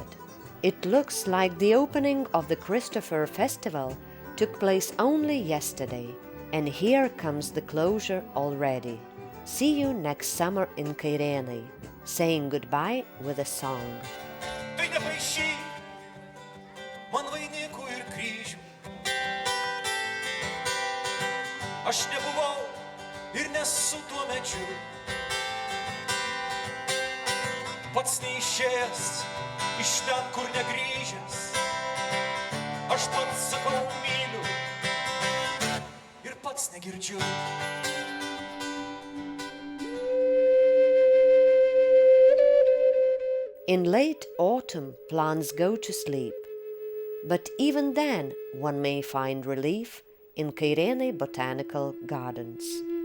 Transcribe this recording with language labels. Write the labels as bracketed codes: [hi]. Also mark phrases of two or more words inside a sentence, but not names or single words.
[en] It looks like the opening of the Christopher Festival took place only yesterday, and here comes the closure already. See you next summer in Kairenai, saying goodbye with a song. [lt] Aš nebuvau ir nesu tuo medžiu, pats neišėjęs iš ten, kur negrįžęs. Aš pats sakau myliu ir pats negirdžiu. [en] In late autumn, plants go to sleep, but even then one may find relief in Kairenai Botanical Gardens.